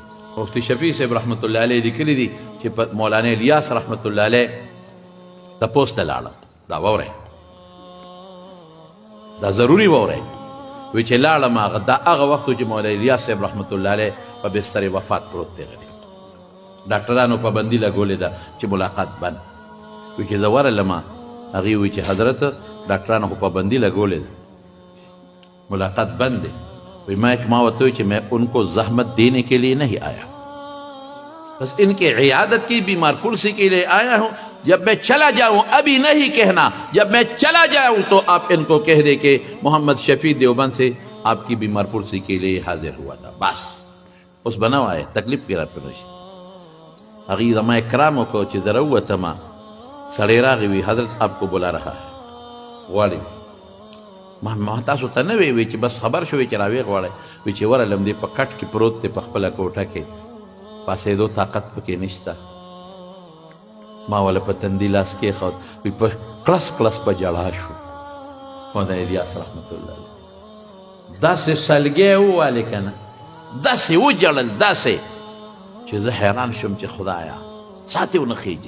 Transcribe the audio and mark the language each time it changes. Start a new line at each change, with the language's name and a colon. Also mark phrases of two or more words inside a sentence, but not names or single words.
Pashto: مفتی شفیع صاحب
Arabic: رحمت الله علیه
Pashto: لیکلي دي چې په مولانا الیاس
Arabic: رحمت الله علیه
Pashto: تپوس ته لاړم دا واورئ دا ضروري واورئ وی چې لاړم هغه دا هغه وخت چې مولانا الیاس صاحب رحمت الله علیه په بستر وفات پروت دی غریب ډاکټرانو پابندي لګولې ده چې ملاقات بند وی چې زه ورغلم هغې وی چې حضرت ډاکټرانو خو پابندي لګولې ده ملاقات
Urdu: بند ہے. میں
Pashto: ورته وی چې
Urdu: میں ان کو زحمت دینے کے لیے نہیں آیا بس ان کے عیادت کی بیمار پرسی کے لیے آیا ہوں. جب میں چلا جاؤں ابھی نہیں کہنا جب میں چلا جاؤں تو آپ ان کو کہہ دے کہ محمد شفیع دیوبند سے آپ کی بیمار پرسی کے لیے حاضر ہوا تھا بس
Pashto: اوس به نه وایه تکلیف کې راپرې نشي. هغې زما اکرام وکړو چې زه راووتم سړی راغی وی حضرت
Urdu: آپ کو بلا رہا ہے
Pashto: غواړي ما تاسو ته نه وی چې بس خبر شوی چې راویې غواړئ وی چې ورغلم دی په کټ کې پروت دی په خپله کوټه کې پاسېدو طاقت پکې نشته. ما وله په تندي لاس کېښود وی په کلس کلس په ژړا شو مولانا الیاس
Arabic: رحمت الله علیه
Pashto: داسې سلګۍ ووالې که نه داسې وجړل داسې چې زه حیران شوم چې خدایا ساتې ونه خیږي.